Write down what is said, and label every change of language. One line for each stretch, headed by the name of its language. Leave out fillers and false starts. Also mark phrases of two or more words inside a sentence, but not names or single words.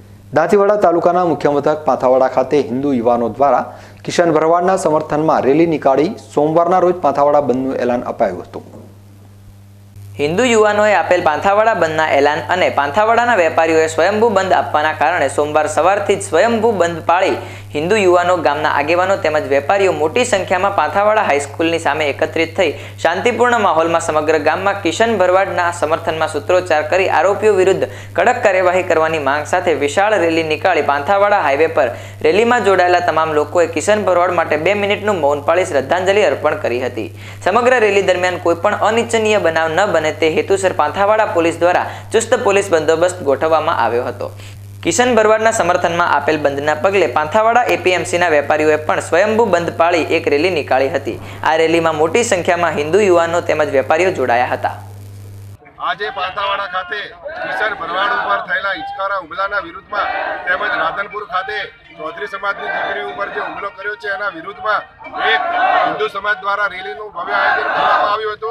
Gujarati: દાંતીવાડા તાલુકાના મુખ્ય મથક પાંથાવાડા ખાતે હિન્દુ યુવાનો દ્વારા કિશન ભરવાડના સમર્થનમાં રેલી નીકાળી સોમવારના રોજ પાંથાવાડા બંધનું એલાન અપાયું હતું। હિંદુ યુવાનોએ આપેલ પાંથાવાડા બંધના એલાન અને પાંથાવાડાના વેપારીઓએ સ્વયંભૂ બંધ આપવાના કારણે સોમવાર સવારથી જ સ્વયંભૂ બંધ પાળી હિંદુ યુવાનો ગામના આગેવાનો તેમજ વેપારીઓ મોટી સંખ્યામાં પાંથાવાડા હાઈસ્કૂલની સામે એકત્રિત થઈ શાંતિપૂર્ણ માહોલમાં સમગ્ર ગામમાં કિશન ભરવાડના સમર્થનમાં સૂત્રોચ્ચાર કરી આરોપીઓ વિરુદ્ધ કડક કાર્યવાહી કરવાની માંગ સાથે વિશાળ રેલી નિકાળી પાંથાવાડા હાઈવે પર રેલીમાં जोडाયેલા તમામ લોકોએ કિશન ભરવાડ માટે 2 મિનિટનું મૌન પાળી શ્રદ્ધાંજલિ અર્પણ કરી હતી। સમગ્ર રેલી દરમિયાન કોઈપણ અનિચ્છનીય બનાવ ન બને તે હેતુસર પાંથાવાડા પોલીસ દ્વારા ચુસ્ત પોલીસ બંદોબસ્ત ગોઠવવામાં આવ્યો હતો। કિશન ભરવાડના સમર્થનમા આપેલ બંધના પગલે પાંથાવાડા એપીએમસીના વેપારીઓએ પણ સ્વયંભૂ બંધ પાળી એક રેલી નિકાળી હતી। આ રેલીમાં મોટી સંખ્યામાં હિંદુ યુવાનો તેમજ વેપારીઓ જોડાયા હતા। આજે પાંથાવાડા ખાતે કિશન ભરવાડ ઉપર થયેલા હિચકારા હુમલાના વિરુદ્ધમાં તેમજ રાધનપુર ખાતે ચૌધરી સમાજની દીકરી ઉપર જે હુમલો કર્યો છે એના વિરુદ્ધમાં એક હિન્દુ સમાજ દ્વારા રેલીનું ભવ્ય આયોજન કરવામાં આવ્યું હતું।